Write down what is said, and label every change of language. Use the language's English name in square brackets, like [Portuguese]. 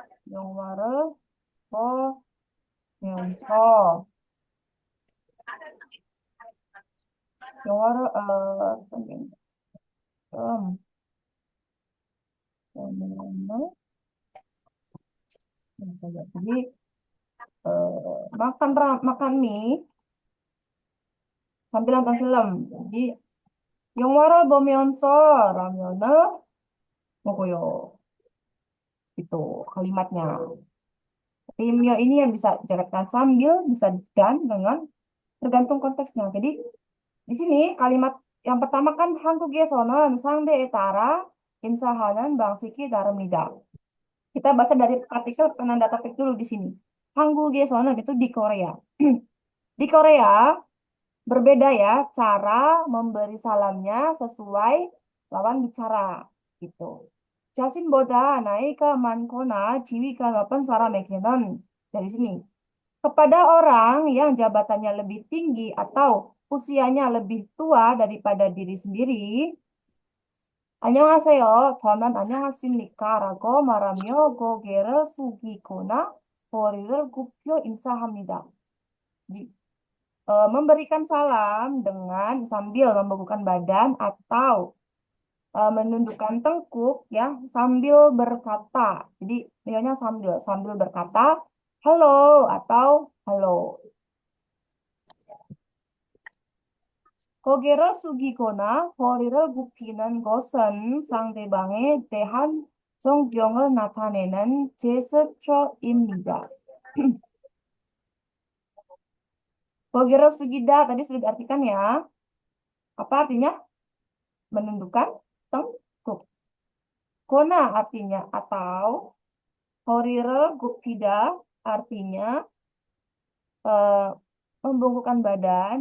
[Korean] 영화를 보면서 영화를 보면 보면은 [Indonesian] jadi makan mie sambil nonton film. Jadi [Korean] 영화를 보면서 라면을 먹어요. [Indonesian] Itu kalimatnya. Rimyo ini yang bisa dijelaskan sambil, bisa dan dengan tergantung konteksnya. Jadi di sini kalimat yang pertama kan [Korean] 한국에서는 상대에 따라 인사하는 방식이 다릅니다. [Indonesian] Kita baca dari artikel penanda topik dulu di sini. [Korean] 한국에서는 [Indonesian] itu di Korea. Di Korea berbeda ya cara memberi salamnya sesuai lawan bicara gitu. [Korean] 자신보다 나이가 많거나 지위가 높은 사람에게는 [Indonesian] dari sini kepada orang yang jabatannya lebih tinggi atau usianya lebih tua daripada diri sendiri. [Korean] 안녕하세요. 저는 안녕하십니까? 라고 말하며 고개를 숙이거나 머리를 굽혀 인사합니다. [Indonesian] Jadi, memberikan salam dengan sambil membungkukkan badan atau menundukkan tengkuk ya sambil berkata. Jadi, nilainya sambil sambil berkata halo atau halo. [Korean] 고개를 숙이거나 허리를 굽히는 것은 상대방에 대한 존경을 나타내는 제스처입니다. 고개를 숙이다 [Indonesian] tadi sudah diartikan ya. Apa artinya? Menundukkan tengkuk. Kona artinya atau. [Korean] Hori를 굽히다 [Indonesian] artinya eh, membungkukkan badan.